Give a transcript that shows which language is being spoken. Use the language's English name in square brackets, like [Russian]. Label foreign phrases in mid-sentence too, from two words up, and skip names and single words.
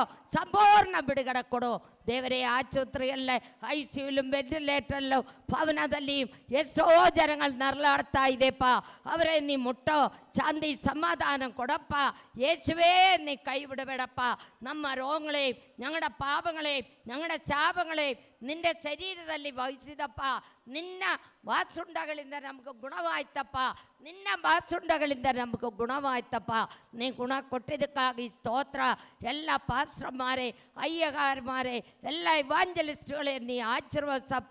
[Kannada] ಸಂಪೂರ್ಣ ಬಿಡುಗಡೆ ಕೊಡು ದೇವರೇ. ಆಸ್ಪತ್ರೆಯಲ್ಲೇ, ICU, ವೆಂಟಿಲೇಟರ್ಲು, ಭವನದಲ್ಲಿ ಎಷ್ಟೋ ಜನಗಳು ನರಳಾಡ್ತಾ ಇದೆಪ್ಪ. ಅವರೇ ನೀ ಮುಟ್ಟೋ. ಶಾಂತಿ ಸಮಾಧಾನ ಕೊಡಪ್ಪ. ಯೇಸುವೇ ನೀ ಕೈ ಬಿಡಬೇಡಪ್ಪ. ನಮ್ಮ ರೋಗಗಳೇ, [Malayalam] ഞങ്ങളുടെ പാപങ്ങളെ, ഞങ്ങളുടെ ശാപങ്ങളെ നിന്റെ ശരീരದಲ್ಲಿ ವಹಿಸಿದಪ್ಪ. [Kannada] ನಿನ್ನ ವಾಸುಂಡಗಳಿಂದ ನಮಗೆ ಗುಣವಾಯ್ತಪ್ಪ. ನೀ ಗುಣ ಕೊಟ್ಟಿದ್ದಕ್ಕಾಗಿ ಸ್ತೋತ್ರ. ಎಲ್ಲ ಪಾಸ್ಟರ್ಮಾರೆ, ಅಯ್ಯಗಾರಮಾರೆ, ಎಲ್ಲ ಇವಾಂಜಲಿಸ್ಟ್ಗಳೇ ನೀ ಆಶೀರ್ವದಿಸಪ್ಪ.